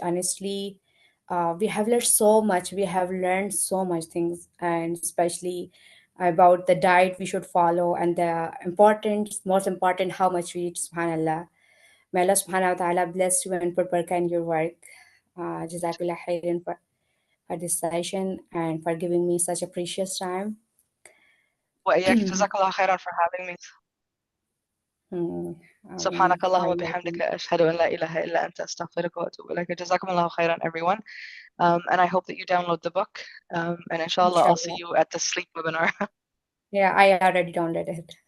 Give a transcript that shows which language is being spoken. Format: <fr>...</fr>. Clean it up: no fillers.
<en>Honestly, we have learned so much. We have learned so much things, and especially about the diet we should follow and the most important, how much we eat. Subhanallah. May Allah subhanahu wa ta'ala bless you and put barakah in your work. Jazakallah khairan for this session and for giving me such a precious time.</en> <ar>وإياك جزاك الله خيرا</ar> <en>for having me.</en> <ar>سبحانك اللهم وبحمدك أشهد أن لا إله إلا أنت أستغفرك وأتوب إليك. جزاكم الله خيرا, everyone.</ar> <en>And I hope that you download the book. And inshallah, I'll see Inshallah. you at the sleep webinar. Yeah, I already downloaded it.</en>